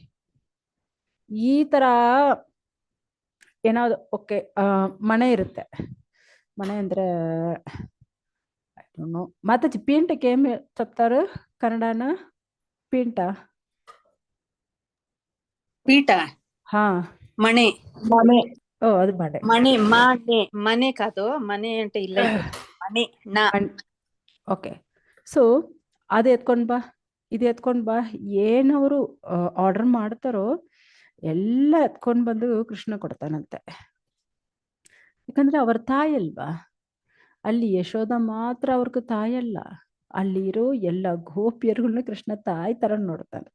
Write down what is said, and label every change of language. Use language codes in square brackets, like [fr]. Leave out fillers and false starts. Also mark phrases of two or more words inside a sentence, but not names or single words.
[kn] ಈ ತರ ಏನಾದ್ರು ಓಕೆ ಮನೆ ಇರುತ್ತೆ. ಮನೆ ಅಂದ್ರೆ ಮಾತಾಜಿ ಪೀಂಟಕ್ಕೆ ಏನ್ చెప్తారు ಕನ್ನಡನ? ಪೀಂಟ ಪೀಠ ಹಾ ಮಣೆ ಮನೆ. [te] ఓ అది మనే మణి మనే మనే కాదు మనే అంటే [kn] ಇಲ್ಲ ಮನೆ ನಾ. ಓಕೆ. ಸೊ ಅದು ಎತ್ಕೊಂಡ್ ಬಾ ಇದು ಎತ್ಕೊಂಡ್ ಬಾ ಏನವರು ಆರ್ಡರ್ ಮಾಡ್ತಾರೋ ಎಲ್ಲ ಎತ್ಕೊಂಡ್ ಬಂದು ಕೃಷ್ಣ ಕೊಡ್ತಾನಂತೆ. ಯಾಕಂದ್ರೆ ಅವ್ರ ತಾಯಿ ಅಲ್ವಾ, ಅಲ್ಲಿ ಯಶೋದ ಮಾತ್ರ ಅವ್ರಿಗೆ ತಾಯಲ್ಲ, ಅಲ್ಲಿರೋ ಎಲ್ಲ ಗೋಪಿಯರುಗಳನ್ನ ಕೃಷ್ಣ ತಾಯಿ ತರ ನೋಡ್ತಾನೆ.